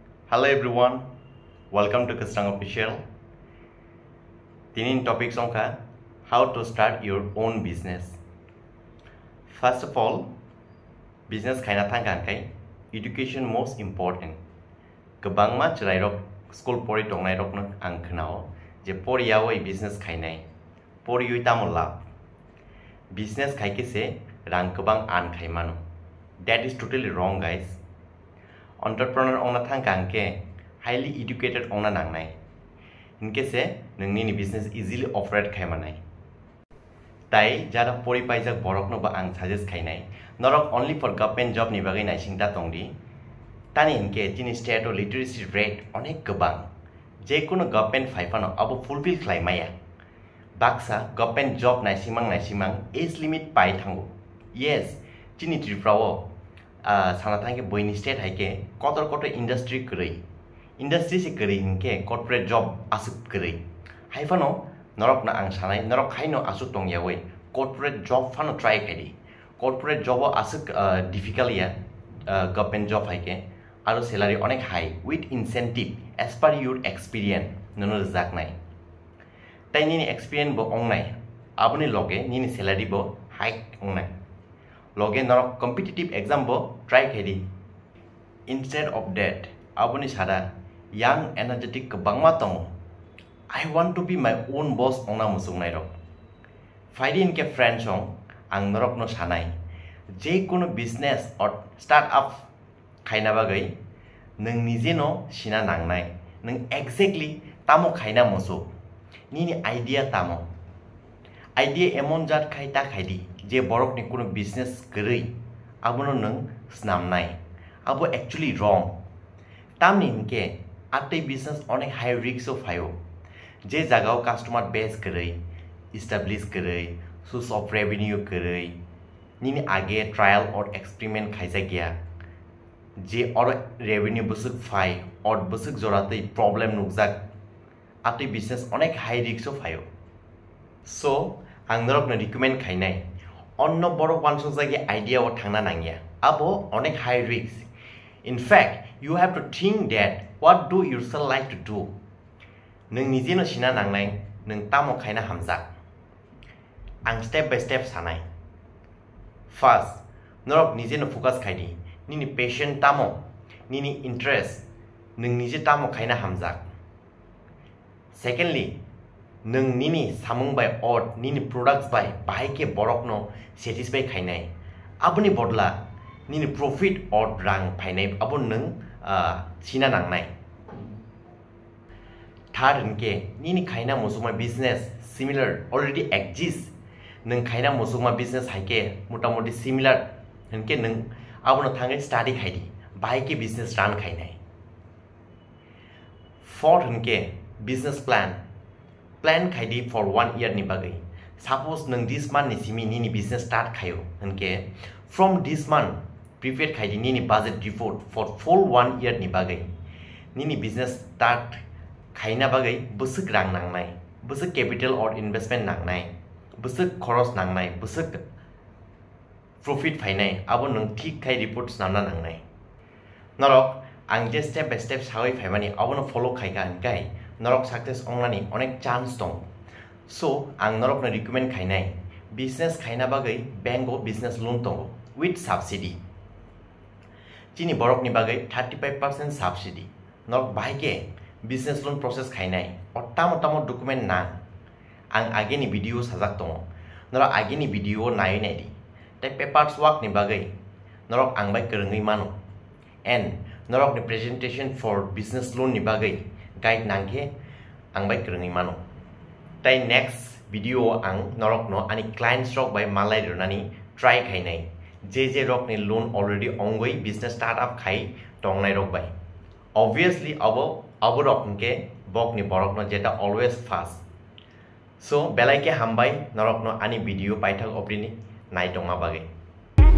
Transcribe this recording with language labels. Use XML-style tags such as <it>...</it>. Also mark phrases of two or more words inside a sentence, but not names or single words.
<en>Hello everyone, welcome to Kastang Official. Tinin topics on how to start your own business.</en> <trp>First of all, business kaina tangkan kai education most important. Kebang ma cerai rok school pori tongnai rok na ang kenao je pori yawo business kainai pori yui tamola business kai ke se rang kebang an kai mano.</trp> <en>That is totally wrong, guys.</en> <trp>Entrepreneur ongna thangkang ke</trp> <en>highly educated</en> <trp>ongna nangnai inke se nongni ni</trp> <en>business easily operate</en> <trp>khaimanai tai jara pori paijak borokno ba ang suggest khainai norok</trp> <en>only for government job</en> <trp>ni bagai naisingta tongdi tani inke jini</trp> <en>state or literacy rate</en> <trp>onek gobang je kono government faifano abo fulfill khlaimaya baksa</trp> <en>government job</en> <trp>naisimang</trp> <en>age limit</en> <trp>pai thango. Yes, jini triprao sanatangke boyni state haike kotor</trp> <en>industry industry</en> <trp>se kari hinke</trp> <en>corporate job</en> <trp>asuk kari haifano norok na ang sanai norok khaino asuk tong yawe</trp> <en>corporate job</en> <trp>fano try kadi</trp> <en>corporate job</en> <trp>asuk difficult ya</trp> <en>government job</en> <trp>haike aro salary onek</trp> <en>high with incentive as per your experience</en> <trp>nono jak nai tai ni experience bo ongnai abuni loge ni salary bo high ongnai loge norok</trp> <en>competitive exam</en> <trp>bo try kadi.</trp> <en>Instead of that</en> <trp>abuni sada</trp> <en>young energetic</en> <trp>kebangma tong</trp> <en>I want to be my own boss</en> <trp>ongna musung nai rok faidi inke friend song ang norok no sanai je kono</trp> <en>business or start up</en> <trp>khaina bagai nang nije no sina nangnai nang exactly tamo khaina musu ni idea tamo idea emon jat khaita khaidi je borok ni kono business gărui abono nang snamnai abo</trp> <en>actually wrong</en> <trp>tamni inke atei business onek</trp> <en>high risk of</en> <trp>hayo je jagao</trp> <en>customer base</en> <trp>gărui establish gărui</trp> <en>source of revenue</en> <trp>gărui nini age</trp> <en>trial or experiment</en> <trp>khaisa gya je or revenue busuk phai or busuk joratei problem nukjak atei business onek</trp> <en>high risk of</en> <trp>hayo so ang norok na recommend khainai onno borok wansung jage idea o thangna nangya abo onek</trp> <en>high risk. In fact, you have to think that what do yourself like to do</en> <trp>nung nije no sina nangnai nung tamo khaina hamjak ang</trp> <en>step by step sanai.</en> <trp>First, norok nije no focus khaidi nini passion tamo nini interest nung nije tamo khaina hamjak. Secondly, nung nini samung by or nini products by ke borok no satisfy khainai abuni bodla nini profit or rang phainai abun nung sina nangnai. Third inke nini khaina musuma business</trp> <en>similar already exists</en> <trp>nung khaina musuma business haike motamoti similar inke nung abono thangai study khaidi ke business run khainai. Fourth inke</trp> <en>business plan</en> <trp>khaidi</trp> <en>for 1 year</en> <trp>ni bagai suppose nung</trp> <en>this month</en> <trp>ni simi nini</trp> <en>business start</en> <trp>khayo inke</trp> <en>from this month prepared</en> <trp>khaidi nini</trp> <en>budget report for full 1 year</en> <trp>ni bagai nini</trp> <en>business start</en> <trp>khaina bagai busuk rang nangnai busuk</trp> <en>capital or investment</en> <trp>nangnai busuk khoros nangnai busuk profit phainai abo nung thik khai reports namna nangnai norok ang je</trp> <en>step by step</en> <trp>sawi phaimani abo no follow khaiga ankai norok success onglani onek chance tong so ang norok na recommend khainai business khaina bagai bank o</trp> <en>business loan</en> <trp>tong</trp> <en>with subsidy</en> <trp>chini borok ni bagai 35% subsidy norok baike</trp> <en>business loan process</en> <trp>khainai or tamo document na ang age ni video sajak tong norok age ni video nai nai di tai</trp> <en>papers work</en> <trp>ni bagai norok ang bai kerengui mano and norok ni</trp> <en>presentation for business loan</en> <trp>ni bagai guide nangke ang bai kerengui mano tai</trp> <en>next video</en> <trp>ang norok no ani</trp> <en>client stock</en> <trp>by malai ronani try khainai je rok ni</trp> <en>loan already</en> <trp>ongoi</trp> <en>business startup</en> <trp>khai tongnai rok bai obviously abo rok ke bok ni borok no jeta</trp> <en>always fast so</en> <trp>belai ke hambai norok no ani video paithak oprini nai tonga bagai.</trp>